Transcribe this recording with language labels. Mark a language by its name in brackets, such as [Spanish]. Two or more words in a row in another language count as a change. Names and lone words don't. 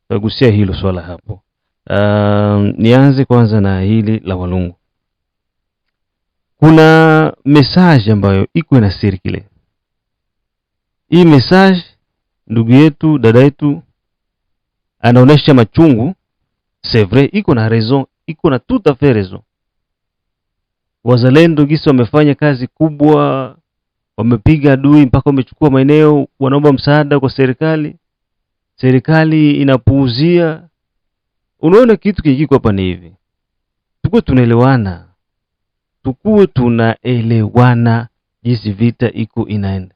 [Swahili] Tagusia hilo swala hapo. Nianze kwanza na hili la Walungu. Kuna message ambayo iko na circle. Hii message ndugu yetu, dada yetu anaonesha machungu. [French] C'est vrai, [Swahili] iko na raison, iko na [French] tout à fait raison. [Swahili] Wazalendo gisi wamefanya kazi kubwa, wamepiga adui mpaka wamechukua maeneo, wanaomba msaada kwa serikali. Serikali inapuuzia. Unaona kitu kiko hapa ni hivi. Tukuwe tunaelewana jinsi vita iko inaenda.